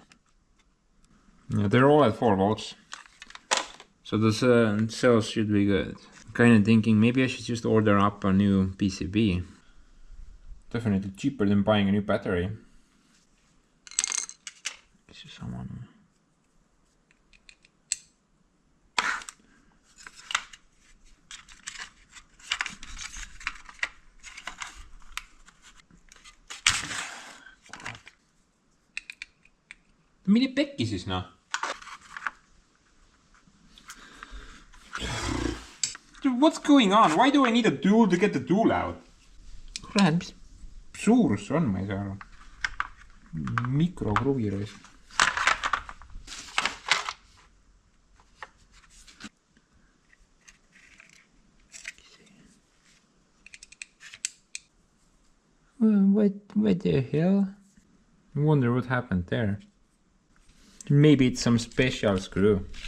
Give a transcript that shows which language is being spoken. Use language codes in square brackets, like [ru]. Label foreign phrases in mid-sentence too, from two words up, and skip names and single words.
[en] Yeah, they're all at 4 volts, so the cells should be good. I'm kind of thinking maybe I should just order up a new PCB. Definitely cheaper than buying a new battery. Someone. [et] mine pekki siis noh. [en] Dude, what's going on? Why do I need a tool to get the tool out? [et] kurat, mis suurus see on, ma ei saa aru. Mikrokruvi raisk. [en] What the hell? I wonder what happened there. Maybe it's some special screw.